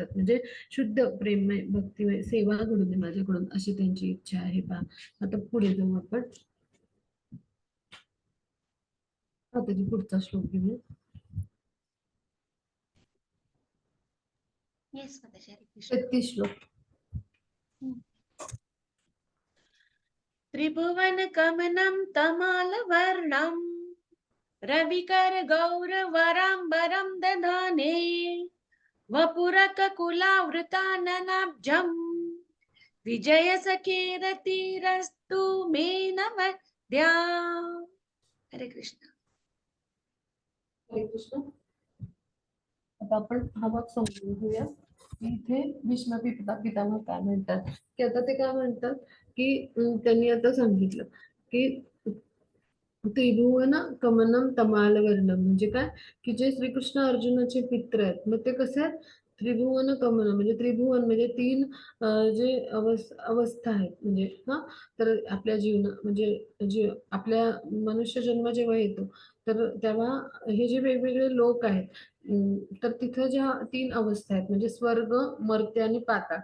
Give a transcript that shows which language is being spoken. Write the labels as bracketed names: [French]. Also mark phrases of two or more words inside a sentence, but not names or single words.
[Marathi] म्हणजे शुद्ध प्रेममय, भक्तिमय सेवा घडू दे माझ्याकडून, अशी त्यांची इच्छा आहे पहा. आता पुढे जाऊ आपण. आता पुढचा श्लोक घेऊया. येस माताजी, हरे कृष्ण. 33 श्लोक. [Sanskrit] त्रिभुवन कमनं तमालवर्णं रविकर गौरवराम्बरं दधाने वपुरककुलावृताननाब्जं विजय सखेरतिरस्तु मे नमद्या. [Marathi] हरे कृष्ण. हरे कृष्ण. आता आपण हा भाग समजून घेऊया. इथे भीष्म पितामह काय म्हणतात, की आता ते काय म्हणतात, की त्यांनी आता सांगितलं की [Sanskrit] त्रिभुवन कमनम [Marathi] तमालवर्णम म्हणजे काय, की जे श्रीकृष्ण अर्जुनाचे मित्र आहेत, मग ते कसे आहेत, [Sanskrit] त्रिभुवन कमन [Marathi] म्हणजे त्रिभुवन म्हणजे तीन जे अवस्था आहेत, म्हणजे हा, तर आपल्या जीवन म्हणजे आपल्या मनुष्य जन्म जेव्हा येतो, तर तेव्हा हे जे वेगवेगळे लोक आहेत, तर तिथं ज्या तीन अवस्था आहेत म्हणजे स्वर्ग, मर्त्य आणि पाताळ.